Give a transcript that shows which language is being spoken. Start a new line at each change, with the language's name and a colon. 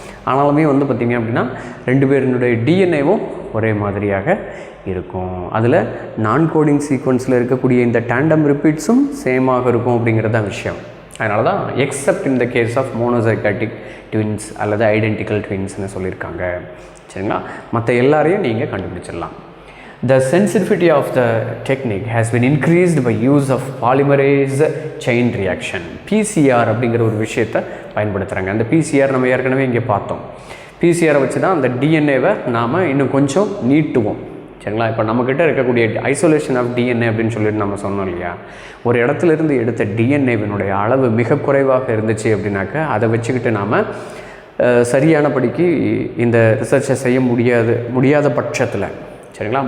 Tamil: ஆனாலுமே வந்து பார்த்திங்க அப்படின்னா 2 பேருடைய டிஎன்ஏவும் ஒரே மாதிரியாக இருக்கும். அதில் நான் கோடிங் சீக்வன்ஸில் இருக்கக்கூடிய இந்த டேண்டம் ரிப்பீட்ஸும் சேமாக இருக்கும் அப்படிங்கிறது தான் விஷயம். அதனால தான்
English: except in the case of monozygotic twins
Tamil: அல்லது ஐடென்டிக்கல் ட்வின்ஸ்னு சொல்லியிருக்காங்க. சரிங்களா? மற்ற எல்லாரையும் நீங்கள் கண்டுபிடிச்சிடலாம்.
English: The sensitivity of the technique has been increased by use of polymerase chain reaction.
Tamil: PCR அப்படிங்கிற ஒரு விஷயத்தை பயன்படுத்துகிறாங்க. அந்த PCR நம்ம ஏற்கனவே இங்கே பார்த்தோம். PCR வச்சு தான் அந்த டிஎன்ஏவை நாம் இன்னும் கொஞ்சம் நீட்டுவோம். சரிங்களா? இப்போ நம்மக்கிட்ட இருக்கக்கூடிய ஐசோலேஷன் ஆஃப் டிஎன்ஏ அப்படின்னு சொல்லிட்டு நம்ம சொன்னோம் இல்லையா? ஒரு இடத்துலேருந்து எடுத்த டிஎன்ஏவினுடைய அளவு மிக குறைவாக இருந்துச்சு அப்படின்னாக்கா அதை வச்சுக்கிட்டு நாம் சரியானபடிக்கு இந்த ரிசர்ச்சை செய்ய முடியாத பட்சத்தில், சரிங்களா?